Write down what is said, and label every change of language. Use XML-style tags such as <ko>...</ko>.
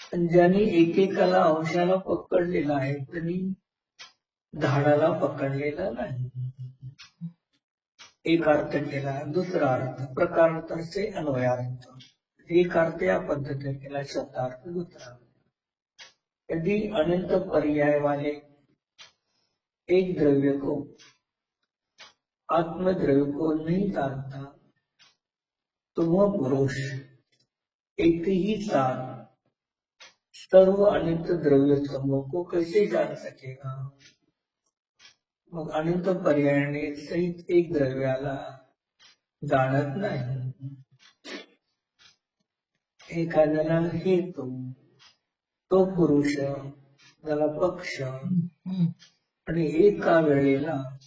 <mr>ज्यांनी एकेकाला अंशाला पकडलेला आहे त्यांनी झाडाला पकडलेलं नाही. एक अर्थ केला. दुसरा अर्थ प्रकारांतरचे अन्वयार्थ. एक अर्थ या पद्धतीने केला. शब्दार्थ दुसरा.</mr> <hi>यदि अनंत पर्याय वाले एक द्रव्य को आत्मद्रव्य को नहीं जानता तो वह पुरुष एक ही साथ सर्व अनंत द्रव्य समूह को कैसे जान सकेगा?</hi> <mr>मग अनंत पर्यायाने सहित एक द्रव्याला जाणत नाही. एखाद्याला हेतू तो पुरुष त्याला पक्ष आणि एका वेळेला</mr>